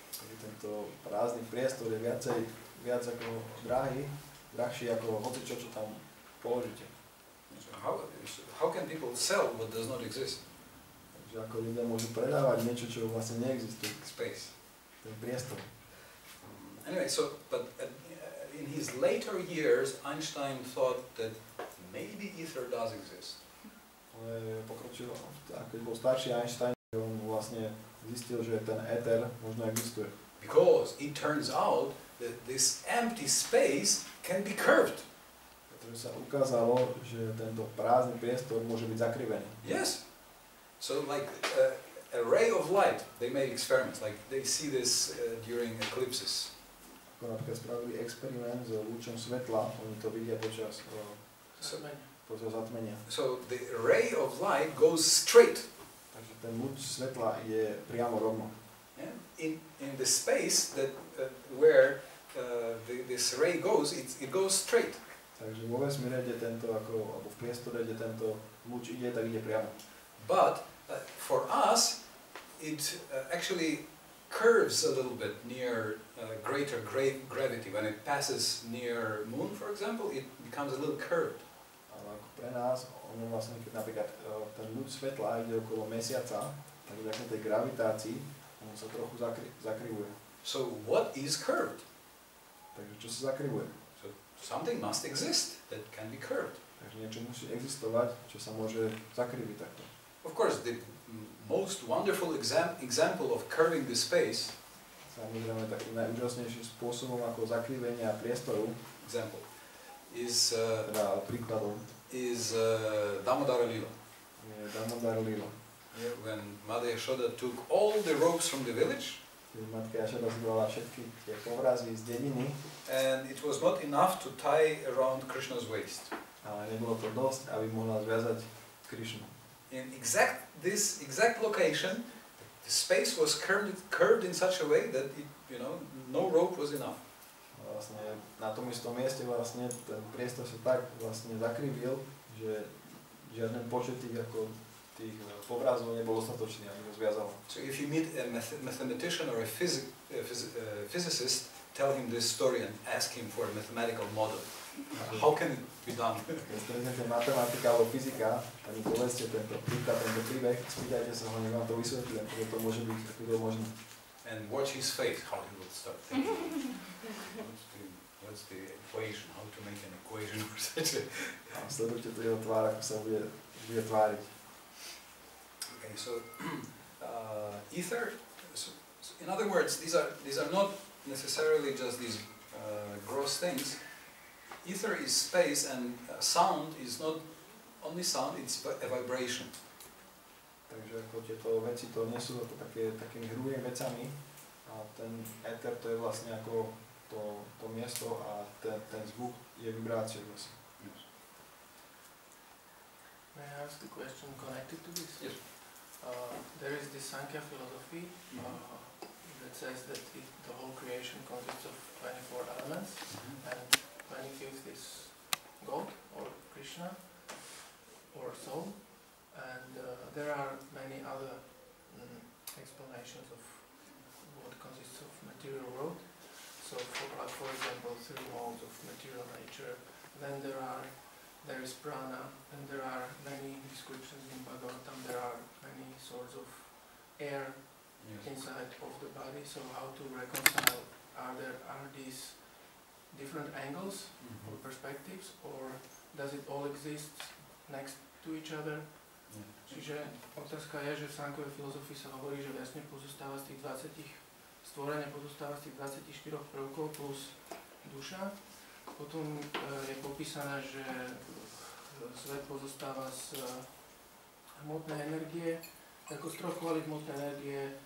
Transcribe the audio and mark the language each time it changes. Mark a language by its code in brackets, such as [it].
[sk] Takže tento prázdny priestor je viac ako drahší ako hocičo, čo tam položíte. [en] So how can people sell what does not exist? [sk] Takže ako ľudia môžu predávať niečo, čo vlastne neexistuje. [en] Space. [sk] Ten priestor. [en] Anyway, but in his later years, Einstein thought that maybe ether does exist. [sk] Ale pokročilo, keď bol starší Einstein, on vlastne zistil, že ten éter možno existuje. [en] Because it turns out that this empty space can be curved. [sk] Pretože sa ukázalo, že tento prázdny priestor môže byť zakrivený. [en] Yes. So like a ray of light, they made experiments, like they see this during eclipses. [sk] Ako napríklad spravili experiment s lúčom svetla, oni to vidia počas zatmenia. [en] So the ray of light goes straight. [sk] Takže ten lúč svetla je priamo rovno. [en] Yeah? In the space that where this ray goes, it goes straight. [sk] Takže vo vesmíre, alebo v priestore, kde tento lúč ide, tak ide priamo. [en] But for us, it actually curves a little bit near greater gravity. When it passes near moon, for example, it becomes a little curved. [sk] Ale ako pre nás, ono vlastne, keď napríklad ten lúč svetla ide okolo mesiaca, tak vďaka tej gravitácii, ono sa trochu zakrivuje. [en] So what is curved? [sk] Takže čo sa zakrivuje? [en] So something must exist that can be curved. [sk] Takže niečo musí existovať, čo sa môže zakriviť takto. [en] Of course, the most wonderful example of curving the space, [sk] Samozrejme, takým najúžasnejším spôsobom ako zakrivenia priestoru, [en] example, is [sk] teda príkladom, [en] is Damodara Lila. [sk] je Damodar Lila. [en] Yeah, when Mother Yashoda took all the ropes from the village, [sk] Keď matka Jašoda zbrala všetky tie povrazy z dediny, [en] and it was not enough to tie around Krishna's waist. [sk] ale nebolo to dosť, aby mohla zviazať Krišnu. [en] In this exact location, the space was curved in such a way that it, no rope was enough. [sk] A vlastne na tom istom mieste vlastne ten priestor sa tak vlastne zakrivil, že žiaden počet tých povrazov nebol dostatočný, aby ho zviazal. [en] So if you meet a mathematician or a physicist, tell him this story and ask him for a mathematical model. How can it be done? [sk] Keď stretnete matematika alebo fyzika, tak mi povedzte tento príbeh, spýtajte sa ho, nech vám to vysvetlí, ako to môže byť, ako to možné. [en] And watch his face, how he will start thinking. What's the equation? How to make an equation for such a... [sk] A sledujte to jeho tvár, ako sa bude tváriť. [en] Okay, so ether. So in other words, these are not necessarily just these gross things. Ether is space, and sound is not only sound; it's a vibration. [sk] Takže ako tieto veci to nie sú to takými hrubými vecami a ten éter to je vlastne ako to miesto a ten zvuk je vibráciou vlastne. [en] Yes. May I ask a question connected to this? Yes. There is this Sankhya philosophy that says that the whole creation consists of 24 elements, and 25th is God or Krishna or soul, and there are many other explanations of what consists of material world. So, for example, 3 modes of material nature. Then there is prana, and there are many descriptions in Bhagavatam. There are many sorts of air inside of the body. So, how to reconcile? Are these different angles or perspectives, or does it all exist next to each other? [sk] Čiže otázka je, že v Sankovej filozofii sa hovorí, že vesmír pozostáva z tých 20 stvorenia, pozostáva z tých 24 prvkov plus duša. Potom je popísané, že svet pozostáva z hmotnej energie, ako z troch kvalít hmotnej energie.